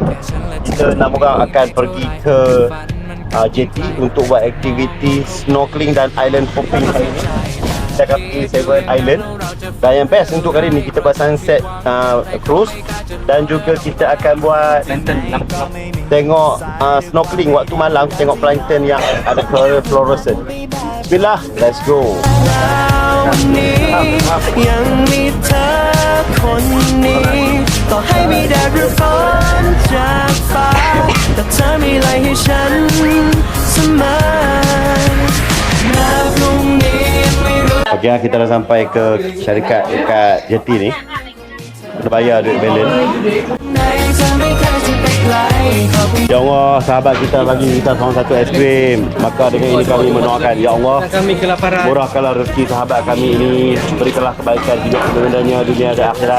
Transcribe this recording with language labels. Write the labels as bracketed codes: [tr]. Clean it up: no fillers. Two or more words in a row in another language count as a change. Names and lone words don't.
[ms] Kita nak akan pergi ke JT untuk buat aktiviti snorkeling dan [en] island hopping [ms] hari ini. Kita akan pergi Seven Island. Dan yang best untuk kali ni kita buat [en] sunset cruise. [ms] Dan juga kita akan buat tengok snorkeling waktu malam. Tengok plankton yang ada fluorescent. Bismillah, [en] let's go. [th] ยังมีเธอคนนี้ต่อให้มีแดดหรือฝนจากฟ้าแต่เธอมีอะไรให้ฉันเสมอแม้พรุ่งนี้ไม่รู้ [ms] Okay, kita dah sampai ke syarikat dekat JT ni. Kita bayar duit balance. [ar] يا الله, [ms] sahabat kita bagi kita seorang satu es krim. Maka dengan ini kami mendoakan, [ar] يا الله, [ms] Kami kelaparan. murahkanlah rezeki sahabat kami ini. Berikanlah kebaikan hidup kebenarannya dunia dan akhirat.